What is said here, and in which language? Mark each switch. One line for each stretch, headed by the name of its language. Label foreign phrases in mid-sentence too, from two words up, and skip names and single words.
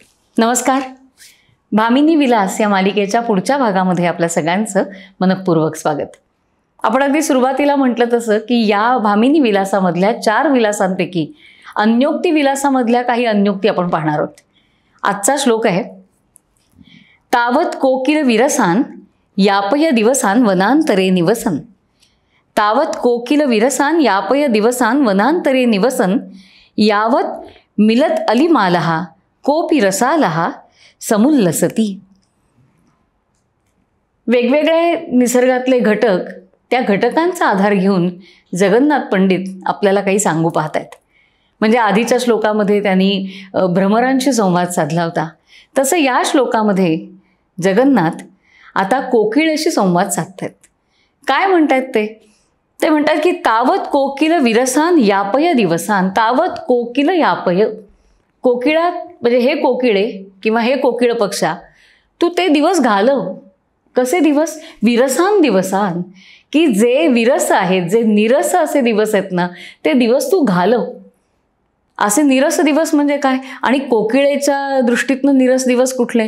Marathi: नमस्कार. भामिनी विलास या मालिकेच्या पुढच्या भागामध्ये आपल्या सगळ्यांचं मनपूर्वक स्वागत. आपण अगदी सुरुवातीला म्हटलं तसं की या भामिनी विलासामधल्या 4 विलासांपैकी अन्योक्ती विलासामधल्या काही अन्योक्ती आपण पाहणार आहोत. आजचा श्लोक आहे,
Sanskrit: तावत कोकिल विरसान यापय दिवसान वनांतरे निवसन. तावत कोकिल विरसान यापय दिवसान वनांतरे निवसन यावत मिलत अलिमालहा कोपी रसालहा समुल्लसती.
Marathi: वेगवेगळे निसर्गातले घटक, त्या घटकांचा आधार घेऊन जगन्नाथ पंडित आपल्याला काही सांगू पाहत आहेत. म्हणजे आधीच्या श्लोकामध्ये त्यांनी भ्रमरांशी संवाद साधला होता, तसं या श्लोकामध्ये जगन्नाथ आता कोकिळेशी संवाद साधतायत. काय म्हणतायत ते म्हणतात की
Sanskrit: तावत कोकिल विरसान यापय दिवसान. तावत कोकिल यापय,
Marathi: कोकिळा म्हणजे हे कोकिळे किंवा हे कोकिळ पक्षा, तू ते दिवस घालव. कसे दिवस?
Sanskrit: विरसान दिवसान,
Marathi: की जे विरस आहेत, जे निरस असे दिवस आहेत ना, ते दिवस तू घालव. असे निरस दिवस म्हणजे काय? आणि कोकिळेच्या दृष्टीतनं निरस दिवस कुठले?